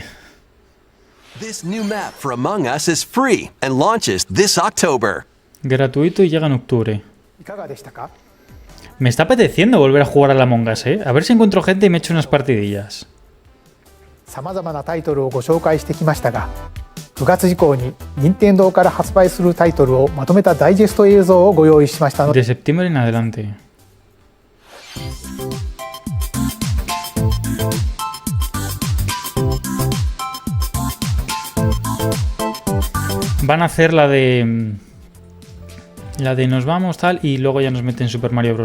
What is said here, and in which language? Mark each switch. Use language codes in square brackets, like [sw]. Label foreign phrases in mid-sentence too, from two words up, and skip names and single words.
[en] This new map for Among Us is free and launches this October. [es] Gratuito y llega en octubre. [ja] いかがでしたか？ [es] Me está apeteciendo volver a jugar a la Among Us, ¿eh? A ver si encuentro gente y me echo unas partidillas. [ja] さまざまなタイトルをご紹介してきましたが、9月以降に任天堂から発売するタイトルをまとめたダイジェスト映像をご用意しましたので、 [es] De septiembre en adelante. Van a hacer la de nos vamos tal y luego ya nos meten Super Mario Bros.